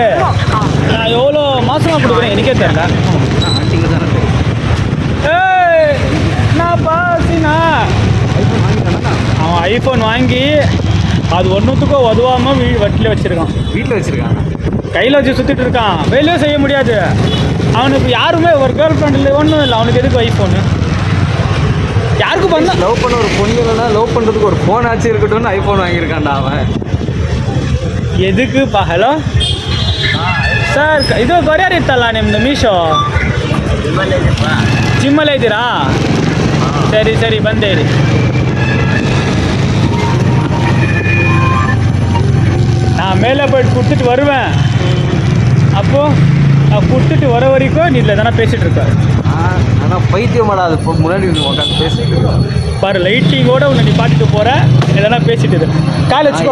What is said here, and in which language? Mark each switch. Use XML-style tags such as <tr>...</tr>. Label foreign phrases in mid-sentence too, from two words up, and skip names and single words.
<ta>நான் எவ்வளோ மாசமாக கொடுக்குறேன் எனக்கே தெரியல. ஏய் நான் பாசினா அவன் ஐஃபோன் வாங்கி அது ஒன்றுத்துக்கும் உதவாமல் வட்டியில் வச்சுருக்கான். வீட்டில் வச்சிருக்காங்க, கையில் வச்சு சுற்றிட்டு இருக்கான். வேலையே செய்ய முடியாது அவனுக்கு. யாருமே ஒரு</ta> <en>girl friend</en> <ta>இல்லை, ஒன்றும் இல்லை. அவனுக்கு எதுக்கு ஐஃபோனு? யாருக்கும் பண்ண லவ் பண்ண ஒரு பொண்ணு இல்லைன்னா லவ் பண்ணுறதுக்கு ஒரு ஃபோன் ஆச்சு இருக்கட்டும்னு ஐஃபோன் வாங்கியிருக்கான்டா அவன்.</ta> <kn>ಎದಕ್ಕಪ್ಪ?</kn> <en>hello sir,</en> <kn>ಇದು ಕೊರಿಯರ್ ಇತ್ತಲ್ಲ ನಿಮ್ಮದು ಮೀಶೋ? ಜಿಮ್ಮಲ್ಲೇ ಇದ್ದೀರಾ? ಸರಿ ಸರಿ ಬಂದೆ ರೀ.</kn> <ta>நான் மேலே போய்ட்டு கொடுத்துட்டு வருவேன். அப்போது நான் கொடுத்துட்டு வர வரைக்கும் நீ இதில் தானே பேசிகிட்டு இருக்க. ஆனால் பைத்தியமாடா அது முன்னாடி உட்காந்து பேசிட்டு இருக்கோம் பாரு. லைட்டிங்கோடு உன்னை நீ பார்த்துட்டு போகிற இதெல்லாம் பேசிட்டு கால் வச்சுக்கோ.</ta>